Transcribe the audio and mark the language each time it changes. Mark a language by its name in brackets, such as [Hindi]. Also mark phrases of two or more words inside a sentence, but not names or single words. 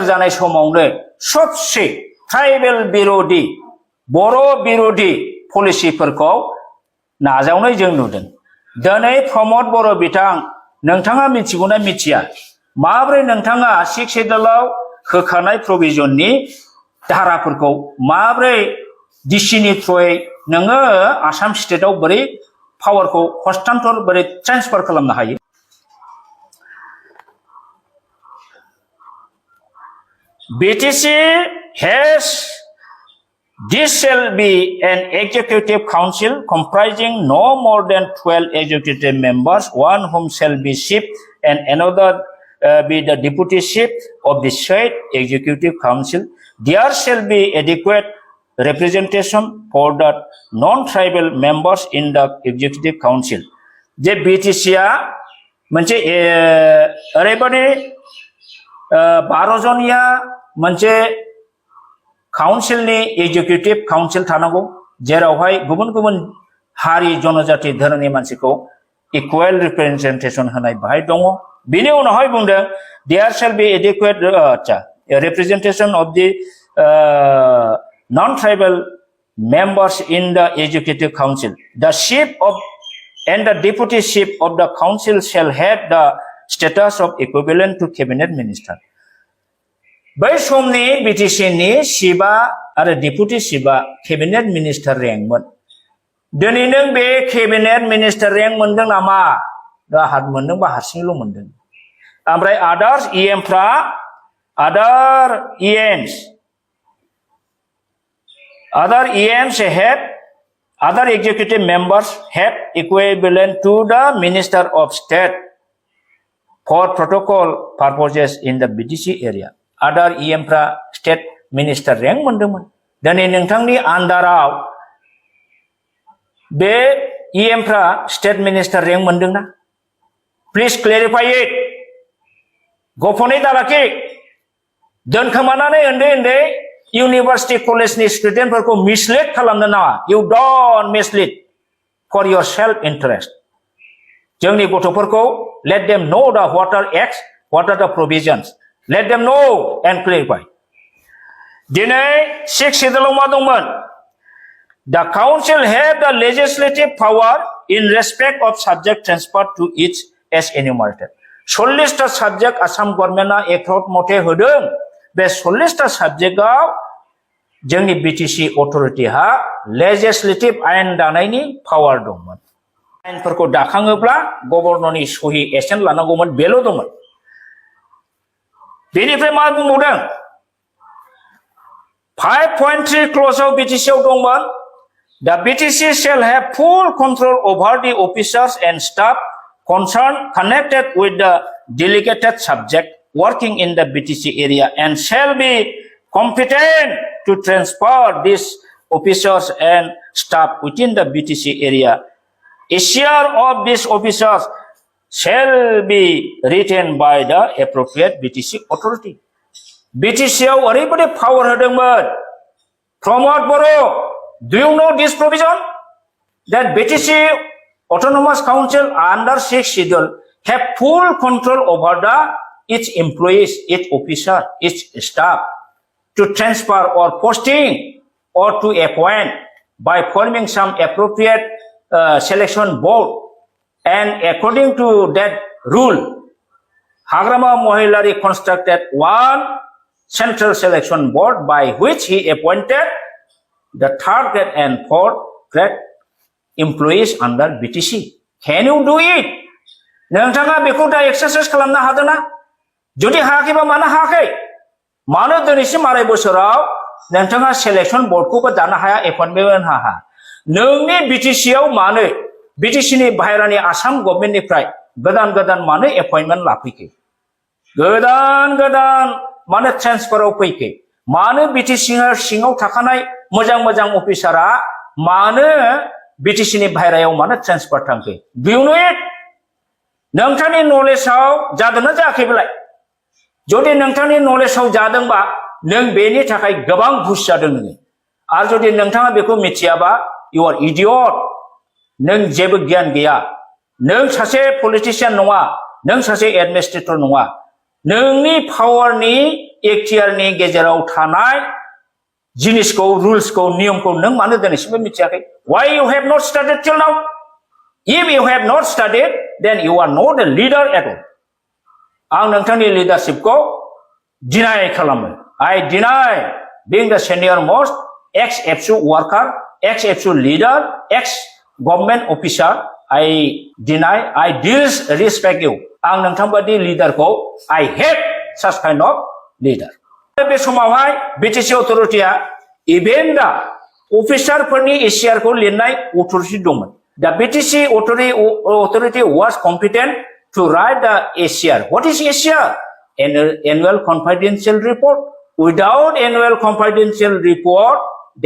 [Bodo] जानाय समावनो सबसे ट्राइबेल बिरोधी बर' बिरोधी पलिसिफोरखौ नाजावनाय जों नुदों दिनै प्रमद बर' बिथां नोंथाङा मिथिगौना मिथिया माब्रै नोंथाङा 6th schedule होखानाय प्रोविजननि धाराफोरखौ माब्रै डिसिनि थ्रुयै नोङो आसाम स्टेटआव बोरै पावारखौ हस्तान्तर बोरै ट्रान्सफार खालामनो हायो [English] BTC has this shall be an executive council comprising no more than 12 executive members one whom shall be chief and another be the deputy chief of the said executive council there shall be adequate representation for the non-tribal members in the executive council [Bodo] जे BTC मोनसे ओरैबादि 12 जनिया मोनसे काउन्सिलनि एग्जिकिउटिभ काउन्सिल थानांगौ जेरावहाय गुबुन गुबुन हारि जनजाति धोरोमनि मानसिखौ [English] equal representation [Bodo] होनाय बाहाय दङ बिनि उनावहाय बुंदों [English] there shall be adequate representation of the non-tribal members in the executive council the chief of and the deputy chief of the council shall have the status of equivalent to cabinet minister [Bodo] बै समनि BTC नि चिफआ आरो [English] deputy chief cabinet minister rank [Bodo] दिनै नों बे [English] cabinet minister rank [Bodo] मोनदों नामा हात मोनदोंबा हारसिंल' मोनदों ओमफ्राय आदार [English] EMs have other executive members have equivalent to the minister of state for protocol purposes in the BTC area other EMफ्रा state minister rank [Bodo] मोनदोंमोन दिनै नोंथांनि आन्डाराव बे EMफ्रा [English] state minister rank [Bodo] मोनदोंना [English] please clarify it [Bodo] गोपनै दालाखि दोनखोमानानै उन्दै [English] university college [Bodo] स्टुडेन्टफोरखौ मिसलिड खालामनो नाङा [English] you don't mislead for your self interest [Bodo] जोंनि गथ'फोरखौ [English] let them know the what are acts what are the provisions let them know and clarify [Bodo] दिनै 6 शेड्यूलाव मा दंमोन [English] the council have the legislative power in respect of subject transferred to each as enumerated [Bodo] 40 टा साबजेक्ट आसाम गभर्नमेन्टआ एक्ट मथे होदों बे 40 टा साबजेक्टआव जोंनि बीटीसी अथरिटिहा लेजिस्लेटिभ आयेन दानायनि पावार दंमोन आयेनफोरखौ दाखाङोब्ला गभर्नरनि सहि एसेन्ट लानांगौमोन बेल' दंमोन बेनिफ्राय मा बुंबावदों [English] 5.3 [Bodo] क्ल'जआव बीटीसीआव दंमोन [English] The BTC shall have full control over the officers and staff concerned connected with the delegated subject working in the BTC area and shall be competent to transfer these officers and staff within the BTC area. A share of these officers shall be retained by the appropriate BTC authority. [Bodo] BTCआव ओरैबायदि पावार होदोंमोन प्रमोद बर' [English] Do you know this provision? That BTC Autonomous Council under 6 schedule have full control over its employees, its officer, its staff to transfer or posting or to appoint by forming some appropriate selection board and according to that rule, Hagrama Mohilari constructed one central selection board by which he appointed the third grade and fourth grade employees under BTC. Can you do it? [Bodo] नोंथाङा बेखौ दा एक्सारसाइज खालामनो हादोंना जुदि हायाखैबा मानो हायाखै मानो दिनैसिम आराय बोसोराव नोंथाङा [English] selection board [Bodo] दानो हाया एपइन्टमेन्ट होनो हाया नोंनि बीटीसीआव मानो बीटीसीनि बाहेरानि आसाम गभर्नमेन्टनिफ्राय गोदान गोदान मानो एपइन्टमेन्ट लाफैखो गोदान मानो ट्रेन्सफाराव फैखो मानो बीटीसी सिङाव थाखानाय मोजां मोजां अफिसारा मानो बीटीसीनि बाहेरायाव मानो ट्रेन्सफार थांखो [English] do you know it [Bodo] नोंथांनि नलेजआव जादोंना जायाखैब्लाय जुदि नोंथांनि नलेजआव जादोंबा नों बेनि थाखाय गोबां घुस जादों नोङो आरो जुदि नोंथाङा बेखौ मिथियाबा [English] you are idiot [Bodo] नों जेबो गियान गैया नों सासे पलिटिशियान नङा नों सासे एडमिनिस्ट्रेटर नङा नोंनि पावारनि एक्टियारनि गेजेराव थानाय जिनिसखौ रुल्सखौ नियमखौ नों मानो दिनैसिमबो मिथियाखै [English] why you have not studied till now if you have not studied then you are not a leader at all [Bodo] आं नोंथांनि लिडारशिपखौ डिनाय खालामो [English] I deny being the senior most ex-FSU worker ex-FSU leader ex-government officer I deny I disrespect you [Bodo] आं नोंथांबादि लिडारखौ [English] I hate such kind of leader [Bodo] बे समावहाय बीटीसी अथरिटिया [English] even the [Bodo] अफिसारफोरनि एसियारखौ लिरनाय अथरिटि दंमोन दा बीटीसी [English] authority was competent to write the ACR what is ACR annual confidential report without annual confidential report they